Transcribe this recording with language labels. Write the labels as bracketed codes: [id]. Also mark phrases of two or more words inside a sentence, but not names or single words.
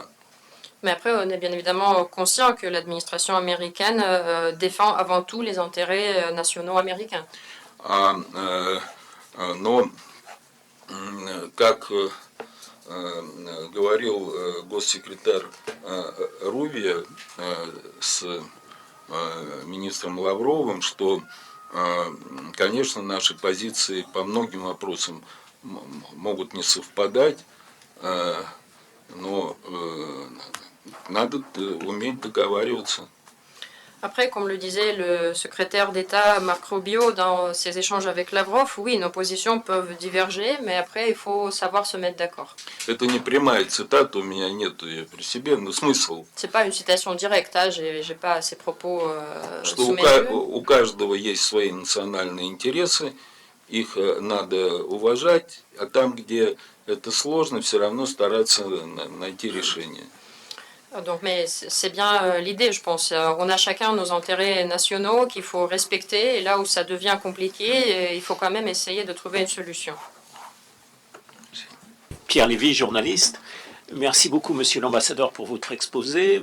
[fr] Mais après, on est bien évidemment conscient que l'administration américaine défend avant tout les intérêts nationaux américains. [ru] Но, как говорил госсекретарь Рубио с министром Лавровым, что, конечно, наши позиции по многим вопросам могут не совпадать, но надо уметь договариваться. [fr] Après, comme le disait le secrétaire d'État Marc Rubio dans ses échanges avec Lavrov, oui, nos positions peuvent diverger, mais après, il faut savoir se mettre d'accord. [ru] Это не прямая цитата, у меня нет ее при себе, но смысл. [fr] C'est pas une citation directe, hein, j'ai pas ces propos [ru] Что [fr] sous mes yeux. [ru] у каждого есть свои национальные интересы, их надо уважать, а там, где это сложно, все равно стараться найти решение. [fr] Donc, mais c'est bien l'idée, je pense. On a chacun nos intérêts nationaux qu'il faut respecter, et là où ça devient compliqué, il faut quand même essayer de trouver une solution. Pierre Lévy, journaliste. Merci beaucoup, monsieur l'ambassadeur, pour votre exposé.